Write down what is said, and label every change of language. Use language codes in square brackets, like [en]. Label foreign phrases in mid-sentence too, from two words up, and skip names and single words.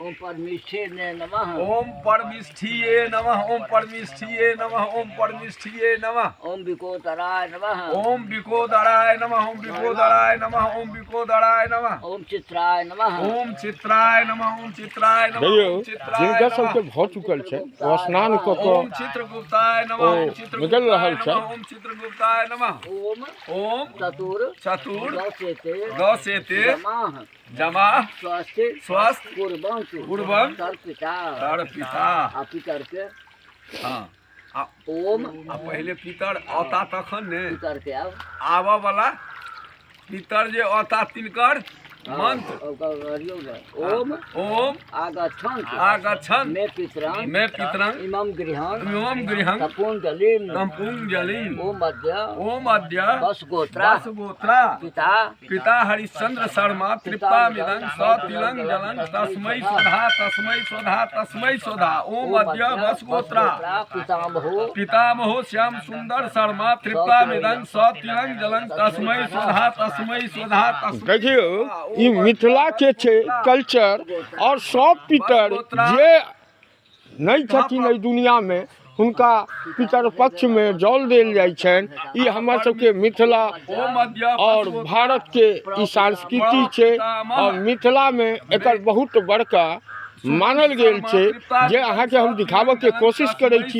[sa] ओम परमेष्ठे नमः ओम परमिष्ठिये नमः ओम परमिष्ठिये नमः ओम परमिष्ठिये नमः। ओम विकोतराय नमः ओम विकोदराय नमः ओम विकोदराय नमः ओम विकोदराय नमः। ओम चित्राय नमः ओम चित्राय नमः ओम चित्राय नमः [mai] देखियो [sa] ओम चित्राय [mai] जिनका [sa] नमः। [mai] सबके भऽ चुकल छै ओ स्नान कऽ [sa] ओम [mai] कऽ [sa] चित्रगुप्ताय नमः [mai] ओ [sa] ओम [mai] निकल [sa] चित्रगुप्ताय [mai] रहल छै। [sa] नमः ओम चित्रगुप्ताय नमः। ओम ओम चतुर चतुर दशेते दशेते जमाः जमा स्वस्थ स्वस्थ पूर्वंत पूर्वं तर्पिता पिता। [mai] आ पितर के हाँ आ ओम आ पहले पितर औता तखन ने पितर के अब आबऽ वाला पितर जे औता तिनकर मंत्र। [sa] ओम ओम आगच्छन् आगच्छन् मे पितरं मे पितरं इमं गृहं इमं गृहं तपोञ्जलिं तपोञ्जलिं। ओम अद्य ओम अद्य वसुगोत्रा वसुगोत्रा पिता पिता हरिश्चंद्र शर्मा तृप्तामिदं सतिलं जलं तस्मै स्वधा तस्मै स्वधा तस्मै स्वधा। ओम अद्य वसुगोत्रा पितामहो पितामहो श्याम सुंदर शर्मा तृप्तामिदं सतिलं जलं तस्मै स्वधा तस्मै स्वधा तस्मै। [mai] देखियो ई मिथिला के छै कल्चर। और सब पितर जे नहीं छथिन एहि दुनिया में हुनका पितर पक्ष में जल देल जाइ छनि। ई हमर सबके मिथिला और भारत के ई संस्कृति छै और मिथिला में एकर बहुत बड़का मानल गेल छै जे अहाँके हम दिखाबऽ के कोशिश करै छी।